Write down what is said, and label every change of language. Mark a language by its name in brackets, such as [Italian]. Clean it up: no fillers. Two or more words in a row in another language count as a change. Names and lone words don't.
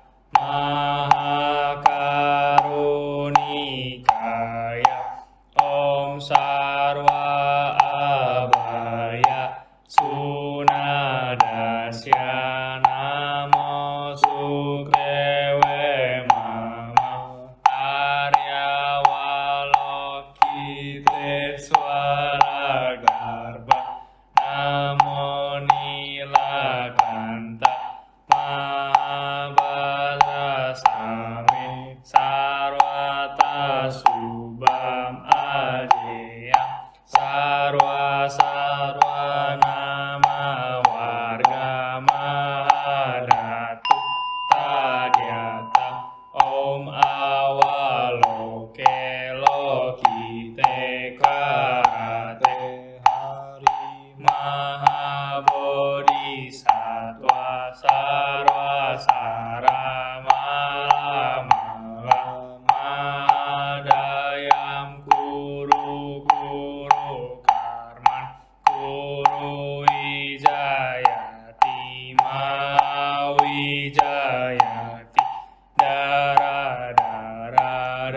[Sanskrit] Mahakarunikaya Om Sarwa Abhaya Sunadasya Namo Sukewe Mama Arya Walokiteswara Garba Namo Nilakanta Mahabhadra Sami Sarwata Subham Ajeya Sarwa Sarwa Nama Warga Mahadatu Tadyata Om Awaloke Lokite Karate Hari Mahabodhisattva Sarwa Saramala Mala Mahadayam Kuru Kuru Karman Kuru Wijayati Mawijayati Dara Dara